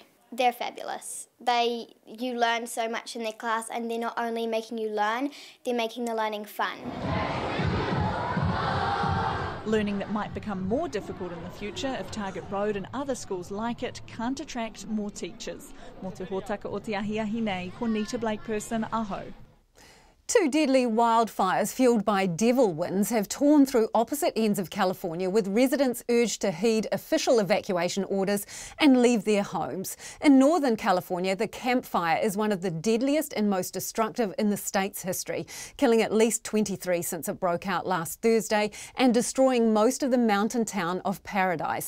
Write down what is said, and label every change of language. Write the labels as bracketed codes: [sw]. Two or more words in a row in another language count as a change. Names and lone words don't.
[en] They're fabulous. You learn so much in their class, and they're not only making you learn, they're making the learning fun. Learning that might become more difficult in the future if Target Road and other schools like it can't attract more teachers. [mi] Mō te hōtaka o te ahiahi nei, ko Nita Blake Person, aho. [en] Two deadly wildfires fuelled by devil winds have torn through opposite ends of California, with residents urged to heed official evacuation orders and leave their homes. In Northern California, the Camp Fire is one of the deadliest and most destructive in the state's history, killing at least 23 since it broke out last Thursday and destroying most of the mountain town of Paradise.